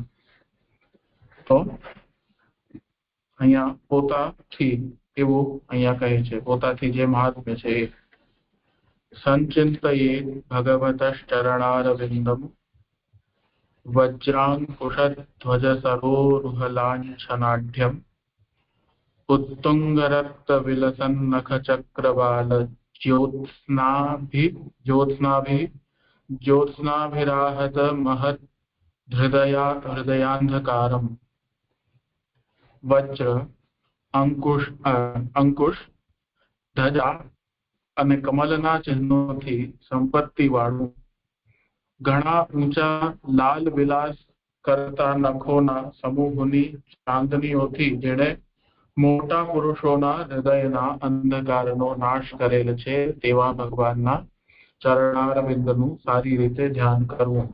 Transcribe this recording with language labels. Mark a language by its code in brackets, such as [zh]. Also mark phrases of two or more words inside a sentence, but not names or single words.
[gu] તો અહીંયા પોતાથી એવું અહીંયા કહે છે. પોતાથી જે મહાત્મ્ય છે એ [sa] સંચિંતયે ભગવતશ્ચરણારવિંદમ વજ્રાંકુશધ્વજસરોરુહલાંછનાઢ્યમ उत्तुंगरक्तविलसन्नखचक्रवाल ज्योत्स्नाभिराहत महत् हृदयांधकारम वज्र अंकुश ધજા અને કમલના ચિહ્નોથી સંપત્તિ વાળું, ઘણા ઊંચા લાલ વિલાસ કરતા નખોના સમૂહની ચાંદનીઓથી જેણે મોટા પુરુષોના હૃદયના અંધકારનો નાશ કરેલ છે તેવા ભગવાનના ચરણારવિંદનું સારી રીતે ધ્યાન કરવું.